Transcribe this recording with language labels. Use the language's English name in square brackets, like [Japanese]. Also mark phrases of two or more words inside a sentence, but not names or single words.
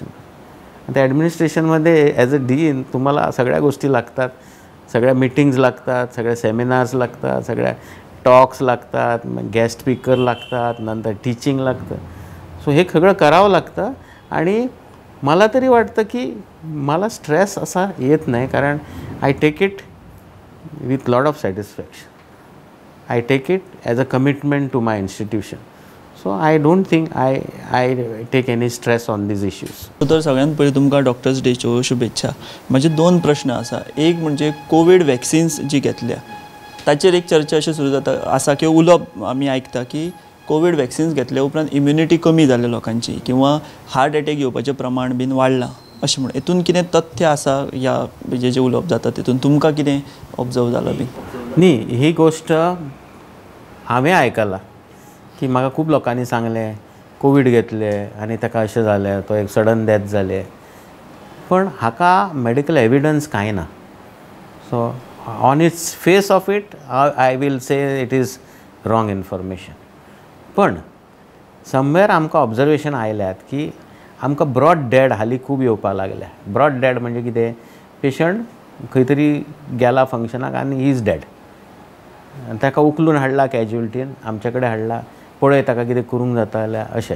[Marathi] त्या ॲडमिनिस्ट्रेशनमध्ये [English] as a dean [Marathi] तुम्हाला सगळ्या गोष्टी लागतात, सगळ्या मीटिंग्ज लागतात, सगळ्या सेमिनार्स लागतात, सगळ्या टॉक्स लागतात, मग [English] guest speaker [Marathi] लागतात, नंतर टीचिंग लागतं. सो हे सगळं करावं लागतं. आणि मला तरी वाटतं की मला स्ट्रेस असा येत नाही. [English] कारण I take it with lot of satisfaction. I take it as a commitment to my institution. So I don't think I take any stress on these issues. [Konkani] तर सगळ्यांत पयलीं तुमकां डॉक्टर्स डेच्यो शुभेच्छा. म्हजे 2 प्रश्न आसा. एक म्हणजे [English] Covid vaccines [Konkani] जी घेतल्या ताचेर एक चर्चा अशी सुरू जाता आसा की उलोवप आमी आयकता की [English] Covid vaccines [Konkani] घेतल्या उपरांत इम्युनिटी कमी जाल्या लोकांची किंवा [English] heart attack [Konkani] येवपाचें प्रमाण बीन वाडलां अशें म्हणून. हितून कितें तथ्य आसा ह्या जे उलोवप जाता तितून तुमकां कितें ऑब्जर्व जालां बीन? न्ही, ही गोष्ट हांवें आयकलां की म्हाका खूब लोकांनी सांगलें कोवीड घेतले आनी ताका अशें जालें, तो एक [English] sudden death [Konkani] जाले. पण हाका [English] medical evidence [Konkani] कांय ना. [English] So on its face of it I will say it is wrong information. [Konkani] पण समवेअर आमकां ऑब्जर्वेशन आयल्यात की आमकां [English] brought dead [Konkani] हालीं खूब येवपाक लागल्या. [English] brought dead [Konkani] म्हणजे कितें, पेशंट खंय तरी गेला फंक्शनाक आनी [English] he is dead. [Konkani] ताका उखलून हाडला कॅज्युअलिटीन, आमचे कडेन हाडला, पळय ताका कितें करूंक जाता जाल्यार अशें.